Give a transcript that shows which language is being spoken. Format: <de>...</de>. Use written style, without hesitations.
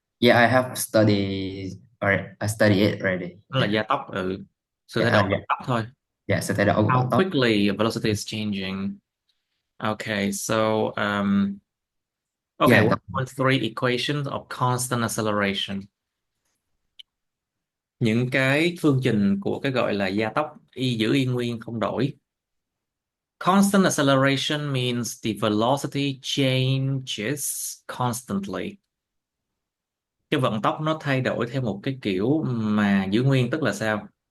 <en>yeah. I have studied. Or I study it already.</en> <vi>Nó là</vi> <en>Yeah,</en> <vi>gia tốc, sự thay</vi> <en>yeah,</en> <vi>đổi vận</vi> <en>yeah.</en> <vi>tốc thôi.</vi> <en>Yeah. So that How top. quickly velocity is changing. Okay, so okay, Yeah, that, 1.3 equations of constant acceleration.</en> <vi>Những cái phương trình của cái gọi là gia tốc giữ yên nguyên không đổi.</vi> <en>Constant acceleration means the velocity changes constantly.</en> <vi>Cái vận tốc nó thay đổi theo một cái kiểu mà giữ nguyên, tức là sao?</vi>